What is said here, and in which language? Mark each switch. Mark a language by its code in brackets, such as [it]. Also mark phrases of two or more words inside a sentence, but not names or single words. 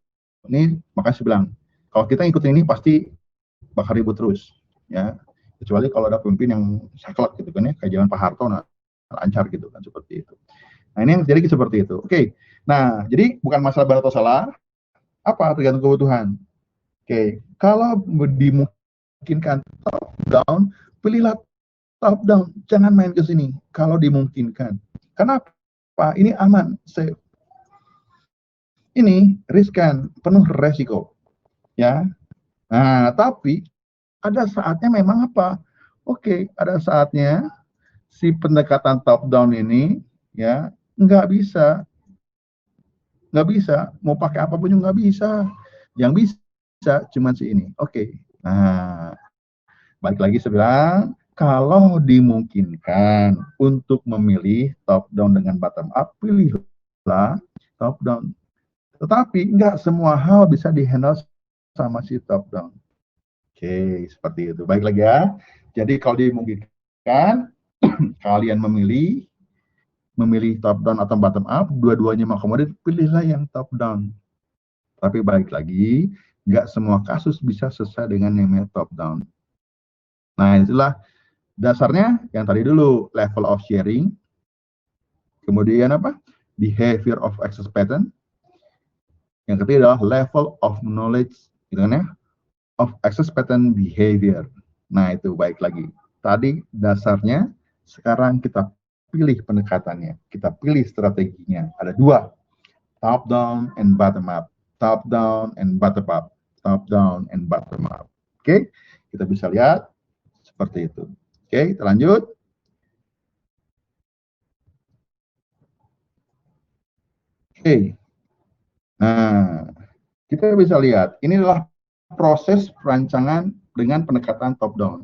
[id] Ini makanya saya bilang, kalau kita ngikutin ini pasti bakal ribut terus, ya. Kecuali kalau ada pemimpin yang saklek gitu kan ya, kayak zaman Pak Harto, nah, lancar gitu kan, seperti itu. Nah, ini yang terjadi seperti itu. Oke. Nah, jadi bukan masalah benar atau salah, apa tergantung kebutuhan. Oke. Kalau dimungkinkan [en] top down, [id] pilihlah [en] top down, [id] jangan main ke sini kalau dimungkinkan. Kenapa? Ini aman, safe. Ini riskan, penuh resiko. Ya. Nah, tapi ada saatnya memang apa? Oke, ada saatnya si pendekatan [en] top down [id] ini ya nggak bisa mau pakai apapun juga nggak bisa, yang bisa cuma si ini. Oke. Nah, balik lagi saya bilang, kalau dimungkinkan untuk memilih [en] top down [id] dengan [en] bottom up, [id] pilihlah [en] top down. [id] Tetapi nggak semua hal bisa dihandle sama si [en] top down. [id] Oke, seperti itu. Baik lagi ya. Jadi kalau dimungkinkan kalian memilih [en] top down [id] atau [en] bottom up, [id] dua-duanya mengakomodir, pilihlah yang [en] top down. [id] Tapi balik lagi, nggak semua kasus bisa selesai dengan yang namanya [en] top down. [id] Nah, itulah dasarnya yang tadi dulu, [en] level of sharing, [id] kemudian apa? [en] Behavior of access pattern. [id] Yang ketiga adalah [en] level of knowledge, [id] gitu kan ya, [en] of access pattern behavior. [id] Nah, itu baik lagi. Tadi dasarnya, sekarang kita pilih pendekatannya, kita pilih strateginya. Ada dua, [en] top down and bottom up, top down and bottom up, top down and bottom up. [id] Oke, kita bisa lihat seperti itu. Oke, kita lanjut. Oke, nah kita bisa lihat ini adalah proses perancangan dengan pendekatan [en] top down.